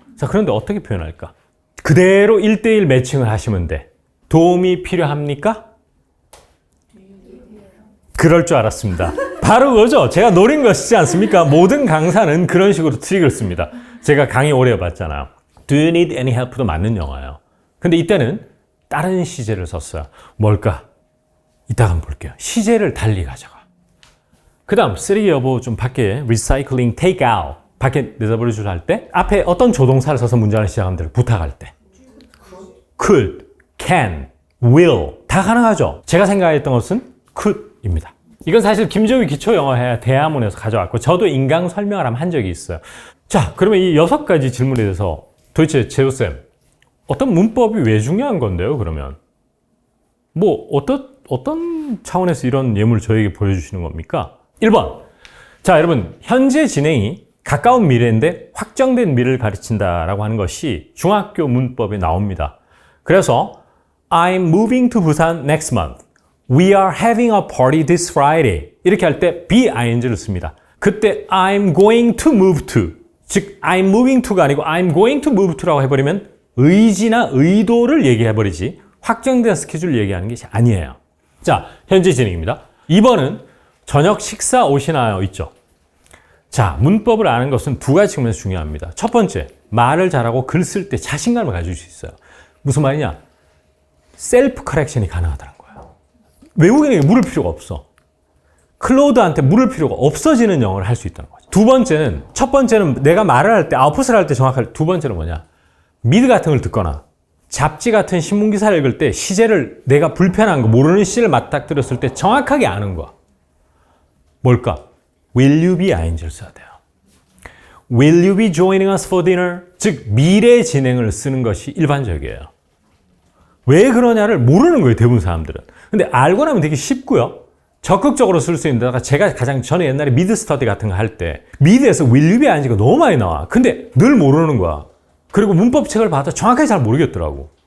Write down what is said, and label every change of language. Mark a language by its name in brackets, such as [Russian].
[Korean] 자 그런데 어떻게 표현할까? 그대로 1대1 매칭을 하시면 돼. 도움이 필요합니까? 그럴 줄 알았습니다. 바로 그거죠. 제가 노린 것이지 않습니까? 모든 강사는 그런 식으로 트릭을 씁니다. 제가 강의 오래 해봤잖아요. [English] Do you need any help도 [Korean] 맞는 영어예요. 근데 이때는 다른 시제를 썼어요. 뭘까? 이따가 한번 볼게요. 시제를 달리 가져가. 그 다음 쓰레기 여보 좀 밖에 recycling, take out 밖에 내다버려 주라 할 때 앞에 어떤 조동사를 써서 문장을 시작하면 돼요. 부탁할 때. [English] could, can, will [Korean] 다 가능하죠. 제가 생각했던 것은 could입니다. 이건 사실 김조희 기초영어회 대화문에서 가져왔고 저도 인강 설명을 한 적이 있어요. 자, 그러면 이 6가지 질문에 대해서 도대체 재호쌤 어떤 문법이 왜 중요한 건데요? 그러면 뭐 어떤 차원에서 이런 예물을 저에게 보여주시는 겁니까? 1번 자 여러분 현재 진행이 가까운 미래인데 확정된 미래를 가르친다라고 하는 것이 중학교 문법에 나옵니다. [English] 그래서 I'm moving to Busan next month. We are having a party this Friday. [Korean] 이렇게 할 때 being를 씁니다. 그때 [English] I'm going to move to, [Korean] 즉 [English] I'm moving to [Korean] 가 아니고 I'm going to move to라고 해버리면 의지나 의도를 얘기해버리지 확정된 스케줄을 얘기하는 것이 아니에요. 자, 현재 진행입니다. 2번은 저녁 식사 오시나요? 있죠. 자, 문법을 아는 것은 두 가지 측면에서 중요합니다. 첫 번째, 말을 잘하고 글 쓸 때 자신감을 가질 수 있어요. 무슨 말이냐? 셀프 커렉션이 가능하다는 거예요. 외국인에게 물을 필요가 없어. 클로드한테 물을 필요가 없어지는 영어를 할 수 있다는 거죠. 두 번째는, 첫 번째는 내가 말을 할 때, 아웃풋을 할 때 정확할, 두 번째는 뭐냐? 미드 같은 걸 듣거나 잡지 같은 신문기사를 읽을 때 시제를 내가 불편한 거, 모르는 시를 맞닥뜨렸을 때 정확하게 아는 거야. 뭘까? [English] Will you be ing를 [Korean] 써야 돼요. [English] Will you be joining us for dinner? [Korean] 즉, 미래 진행을 쓰는 것이 일반적이에요. 왜 그러냐를 모르는 거예요, 대부분 사람들은. 근데 알고 나면 되게 쉽고요. 적극적으로 쓸 수 있는데다가 제가 가장 전에 옛날에 미드 스터디 같은 거 할 때 미드에서 [English] will you be ing [Korean] 가 너무 많이 나와. 근데 늘 모르는 거야. 그리고 문법책을 봐도 정확하게 잘 모르겠더라고.